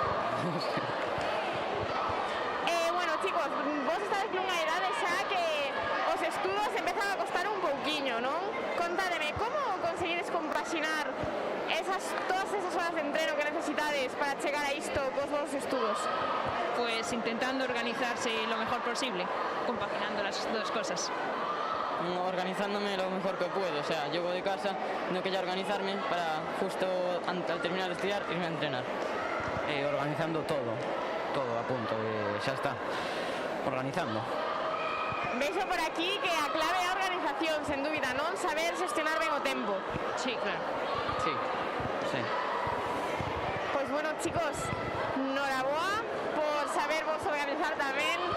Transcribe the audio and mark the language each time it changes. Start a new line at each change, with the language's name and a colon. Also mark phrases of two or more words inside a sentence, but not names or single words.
Galician: Bueno, chicos, vos estades nunha idade xa que os estudos empezan a costar un pouquiño, non? Contádeme, como conseguides compaxinar todas esas horas de entreno que necesitades para chegar a isto cos vosos estudos?
Spanish: Pues intentando organizarse lo mejor posible, compaginando las dos cosas. Organizándome lo mejor que puedo, o sea, llego de casa, tengo que ya organizarme para justo al terminar de estudiar irme a entrenar. Organizando todo a punto,
Galician: xa está, organizando. Vexo por aquí que a clave é a organización, sen dúbida, non? Saber xestionar ben o tempo.
Spanish: Sí, claro. Sí, sí.
Galician: Pois bueno, chicos, noraboa por saber vos organizar tamén.